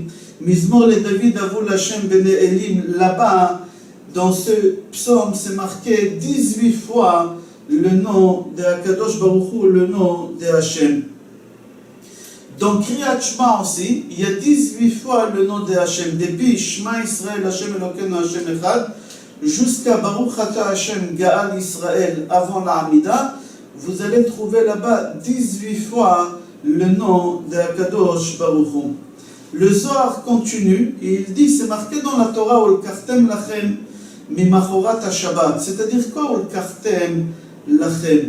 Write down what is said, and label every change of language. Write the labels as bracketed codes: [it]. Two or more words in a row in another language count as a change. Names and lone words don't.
[he] מזמור לדוד הבו לה' בני אלים. [fr] Là-bas, dans ce psaume, c'est marqué 18 fois le nom de [he] הקדוש ברוך הוא, [fr] le nom de Hashem. Dans Kriyat Shema aussi, il y a 18 fois le nom de Hashem. Depuis [he] שמע ישראל השם אלוקינו השם אחד, [fr] jusqu'à [he] ברוך אתה השם גאל ישראל [fr] avant la Amida, vous allez trouver là-bas 18 fois le nom de [he] הקדוש ברוך הוא. [fr] Le Zohar continue et il dit, c'est marqué dans la Torah, [he] וספרתם לכם ממחרת השבת. [fr] C'est-à-dire quoi, [he] וספרתם לכם?